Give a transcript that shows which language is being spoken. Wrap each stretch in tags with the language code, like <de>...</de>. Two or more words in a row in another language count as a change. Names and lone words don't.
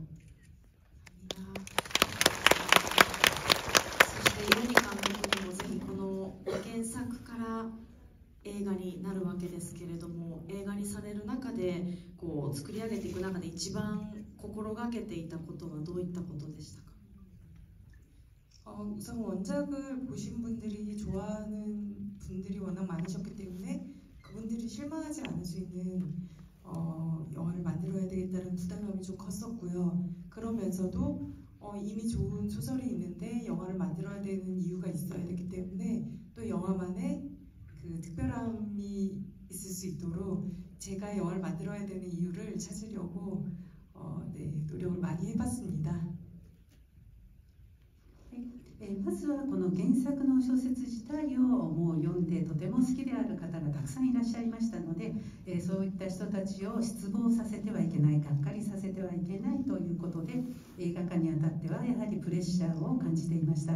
<ja>そして岩見監督にもぜひこの原作から映画になるわけですけれども、映画にされる中でこう作り上げていく中で一番心がけていたことはどういったことでしたか？</ja> <ko>우선 원작을 보신 분들이 좋아하는 분들이 워낙 많으셨기 때문에 그분들이 실망하지 않을 수 있는 영화를 만들어야 되겠다는 부담감이 좀 컸었고요. 그러면서도 이미 좋은 소설이 있는데 영화를 만들어야 되는 이유가 있어야 되기 때문에 또 영화만의 그 특별함이 있을 수 있도록 제가 영화를 만들어야 되는 이유를 찾으려고 노력을 많이 해봤습니다.</ko> <ja>まずはこの原作の小説自体をもう読んでとても好きである方がたくさんいらっしゃいましたので、そういった人たちを失望させてはいけない、がっかりさせてはいけないということで、映画化にあたってはやはりプレッシャーを感じていました。</ja>